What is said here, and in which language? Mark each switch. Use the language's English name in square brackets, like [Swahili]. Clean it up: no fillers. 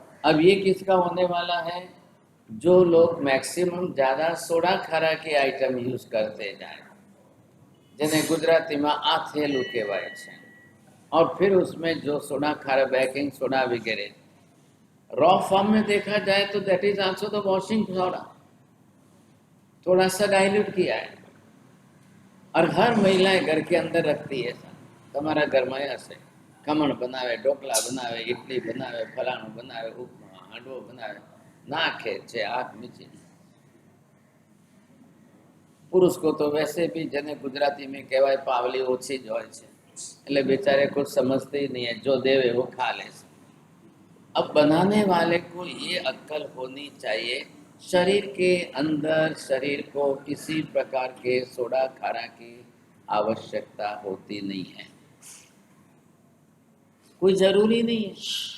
[Hindi] अब ये किसका होने वाला है? जो लोग मैक्सिमम ज़्यादा सोडा खारा के आइटम यूज करते जाए, जिन्हें गुजराती में आथेलू [Gujarati] कहेवाय छे, [Hindi] और फिर उसमें जो सोडा खारा, बेकिंग सोडा वगैरह रॉ फॉर्म में देखा जाए तो [English] that is also the washing soda, [Hindi] थोड़ा सा डाइल्यूट किया है। और हर महिलाएं घर के अंदर रखती है। [Gujarati] તમારા ઘરમાં હશે, ખમણ બનાવે, ઢોકલા બનાવે, ઇડલી બનાવે, ફલાણું બનાવે, ઉપમા હાંડવો બનાવે, નાખે છે આગ નીચે। [Hindi] पुरुष को तो वैसे भी जने गुजराती में [Gujarati] कहवाय पावली ओછી જ હોય છે, એટલે [Hindi] बेचारे कुछ समझते ही नहीं है, जो देवे वो खा ले। अब बनाने वाले को ये अक्ल होनी चाहिए, शरीर के अंदर शरीर को किसी प्रकार के सोडा खारा की आवश्यकता होती नहीं है, कोई जरूरी नहीं है।